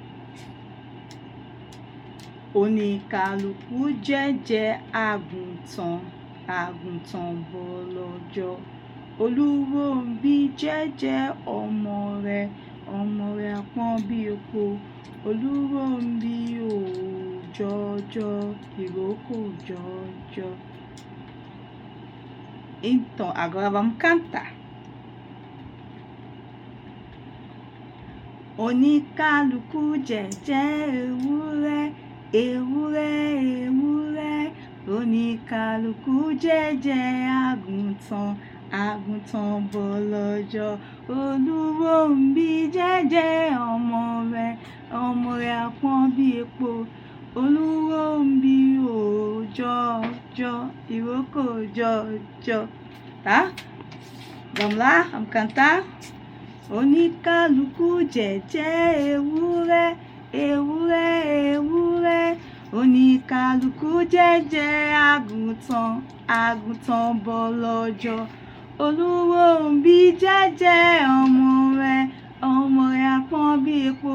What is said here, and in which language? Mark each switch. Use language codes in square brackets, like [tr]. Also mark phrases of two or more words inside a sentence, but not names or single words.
[yo] Oníkálukú jẹ́jẹ́ àgùntàn bọ̀lọ̀jọ̀. Olúròmbí jẹ́jẹ́ ọmọ rẹ̀ apọ́n bí epo. Olúròmbí ò jọjọ ìrókò jọjọ. [pt] Então, agora vamos cantar. [yo] Oníkálukú jẹ́jẹ́ ewúrẹ́. Oníkálukú jẹ́jẹ́ àgùntàn bọ̀lọ̀jọ̀. Olúròmbí jẹ́jẹ́ ọmọ rẹ̀ apọ́n bí epo. Olúròmbí ò jọjọ ìrókò jọjọ. [pt] Tá? Vamos lá? Vamos cantar? [yo] Oníkálukú jẹ́jẹ́ ewúrẹ́. Oníkálukú jẹ́jẹ́ àgùntàn bọ̀lọ̀jọ̀. Olúròmbí jẹ́jẹ́ ọmọ rẹ̀ apọ́n bí epo.